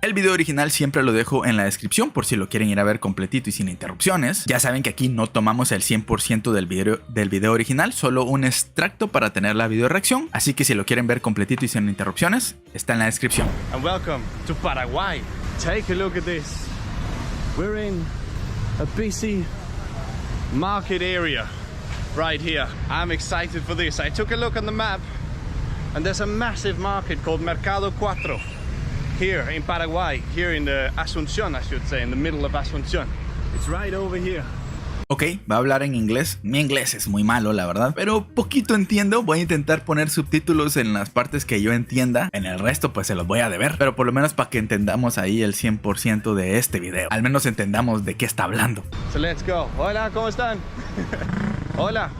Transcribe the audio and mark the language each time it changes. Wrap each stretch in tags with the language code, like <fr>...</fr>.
<es>El video original siempre lo dejo en la descripción por si lo quieren ir a ver completito y sin interrupciones. Ya saben que aquí no tomamos el 100% del video original, solo un extracto para tener la video reacción, así que si lo quieren ver completito y sin interrupciones, está en la descripción.</es> <en>And welcome to Paraguay. Take a look at this. We're in a busy market area right here. I'm excited for this. I took a look on the map and there's a massive market called Mercado 4 here in Paraguay, here in the Asunción, I should say, in the middle of Asunción. It's right over here.</en> <es>Ok, va a hablar en inglés. Mi inglés es muy malo, la verdad, pero poquito entiendo. Voy a intentar poner subtítulos en las partes que yo entienda. En el resto pues se los voy a deber, pero por lo menos para que entendamos ahí el 100% de este video. Al menos entendamos de qué está hablando.</es> <en>So let's go.</en> <es>Hola, ¿cómo están? Hola.</es>